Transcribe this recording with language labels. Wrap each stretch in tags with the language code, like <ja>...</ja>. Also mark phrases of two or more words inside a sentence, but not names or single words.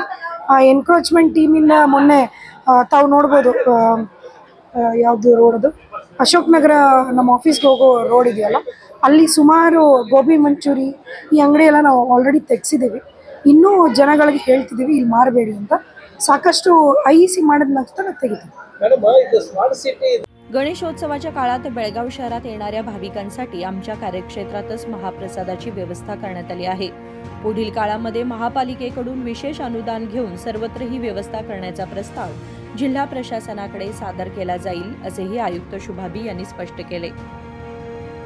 <kn>ಎನ್ಕ್ರೋಚ್ಮೆಂಟ್ ಟೀಮಿಂದ ಮೊನ್ನೆ ತಾವು ನೋಡ್ಬೋದು ಯಾವುದು ರೋಡದು ಅಶೋಕ್ ನಗರ ನಮ್ಮ ಆಫೀಸ್ಗೆ ಹೋಗೋ ರೋಡ್ ಇದೆಯಲ್ಲ, ಅಲ್ಲಿ ಸುಮಾರು ಗೋಬಿ ಮಂಚೂರಿ ಈ ಅಂಗಡಿ ಎಲ್ಲ ನಾವು ಆಲ್ರೆಡಿ ತೆಗೆಸಿದ್ದೀವಿ। ಇನ್ನೂ ಜನಗಳಿಗೆ ಹೇಳ್ತಿದ್ದೀವಿ ಇಲ್ಲಿ ಮಾರಬೇಡಿ ಅಂತ, ಸಾಕಷ್ಟು IEC ಮಾಡಿದ ನಂತರ ತೆಗಿತೀವಿ।</kn> <mr>गणेशोत्सवाच्या काळात बेळगाव शहरात येणाऱ्या भाविकांसाठी आमच्या कार्यक्षेत्रातच महाप्रसादाची व्यवस्था करण्यात आली आहे। पुढील काळामध्ये महापालिकेकडून विशेष अनुदान घेऊन सर्वत्र ही व्यवस्था करण्याचा प्रस्ताव जिल्हा प्रशासनाकडे सादर केला जाईल असेही आयुक्त शुभा बी यांनी स्पष्ट केले।</mr>